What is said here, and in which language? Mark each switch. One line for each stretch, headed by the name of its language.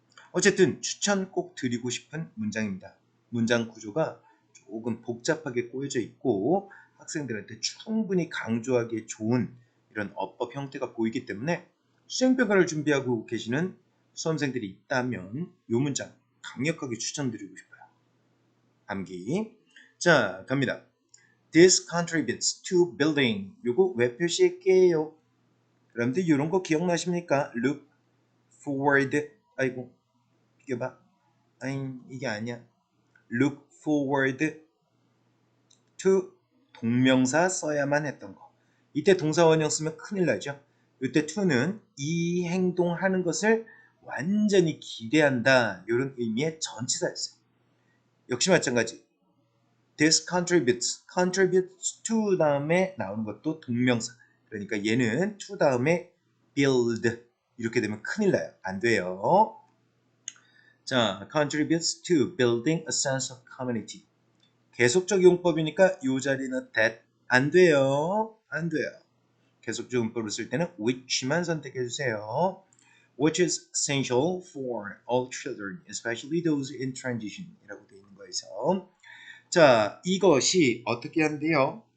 Korean: 어쨌든 추천 꼭 드리고 싶은 문장입니다. 문장 구조가 조금 복잡하게 꼬여져 있고 학생들한테 충분히 강조하기에 좋은 이런 어법 형태가 보이기 때문에 수행평가를 준비하고 계시는 수험생들이 있다면 이 문장 강력하게 추천드리고 싶어요. 암기. 자, 갑니다.
English: This contributes to building.
Korean: 요거 왜 표시할게요? 여러분들 이런 거 기억나십니까?
English: look forward.
Korean: 아이고 이게 봐. 아니 이게 아니야.
English: look forward to
Korean: 동명사 써야만 했던 거. 이때 동사 원형 쓰면 큰일 나죠. 이때 to는 이 행동하는 것을 완전히 기대한다. 이런 의미의 전치사였어요. 역시 마찬가지.
English: This contributes to
Korean: 다음에 나오는 것도 동명사. 그러니까 얘는 to 다음에 build 이렇게 되면 큰일 나요. 안 돼요.
English: 자, contributes to building a sense of community.
Korean: 계속적 용법이니까 이 자리는 that 안 돼요. 안 돼요. 계속적 용법을 쓸 때는 which만 선택해 주세요.
English: Which is essential for all children, especially those in transition
Korean: 이라고 되어 있는 거에서 자, 이것이 어떻게 한대요?